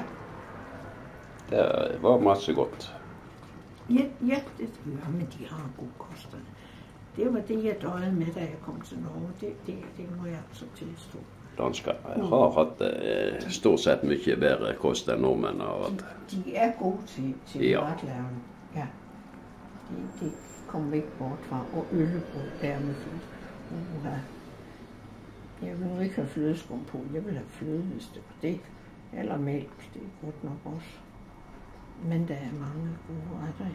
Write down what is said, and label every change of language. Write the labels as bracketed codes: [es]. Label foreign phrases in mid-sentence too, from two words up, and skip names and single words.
[da] Det var masse godt. Ja, men de har god kost. Det var det, jeg døjede med, da jeg kom til Norge. Det må jeg altså tilstå. [no] Danskere har hatt stort sett mye bedre kost enn nordmenn har hatt. De er gode til matlavning. Ja. De kommer ikke bort fra. [da] Og øllebrød der med fløde. Jeg vil nu ikke have flødeskum på. Jeg vil have fløde, hvis det var det. Eller mælk, det er godt nok også. Men der er mange gode retter, ja.